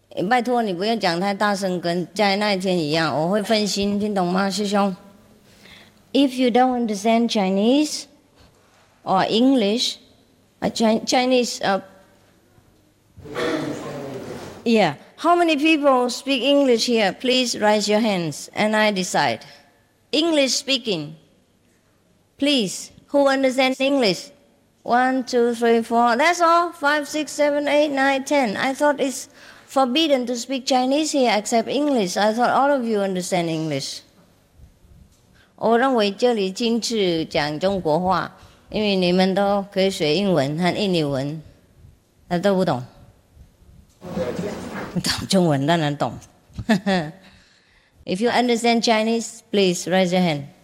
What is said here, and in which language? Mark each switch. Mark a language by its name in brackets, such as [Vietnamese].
[Chinese] 拜托你不要讲太大声，跟在那一天一样，我会分心，听懂吗，师兄？ [English] If you don't understand Chinese or English, Chinese. How many people speak English here? Please raise your hands, and I decide. English speaking. Please, who understands English? 1, 2, 3, 4. That's all. 5, 6, 7, 8, 9, 10. I thought it's forbidden to speak Chinese here except English. I thought all of you understand English. [Chinese] 我认为这里禁止讲中国话，因为你们都可以学英文和印尼文，他都不懂。懂中文当然懂。 [English] If you understand Chinese, please raise your hand.